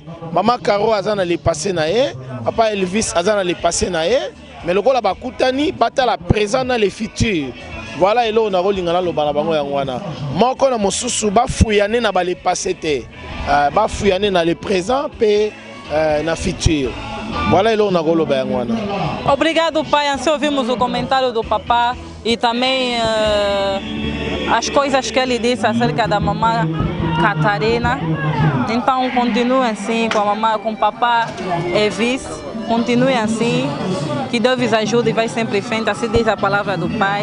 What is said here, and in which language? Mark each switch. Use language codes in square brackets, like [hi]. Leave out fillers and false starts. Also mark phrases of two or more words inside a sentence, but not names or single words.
[ln] Mama Caro azana [fr] le passé [ln] na ye, papa Elvis azana [fr] le passé [ln] na ye, mais lokola bakutani batala présent na [fr] le futur. [ln] Voilà eloko na kolinga na loba na bango yango wana moko na mosusu bafuyane na ba [fr] le passé [ln] te, bafuyane na [fr] le présent [ln] pe na futur. Voilà, [pt] obrigado, pai. Assim ouvimos o comentário do papá e também as coisas que ele disse acerca da mamãe Catarina. Então continue assim com a mamãe, com o papá Elvis. Continue assim, que Deus vos ajude e vai sempre em frente, assim diz a palavra do Pai.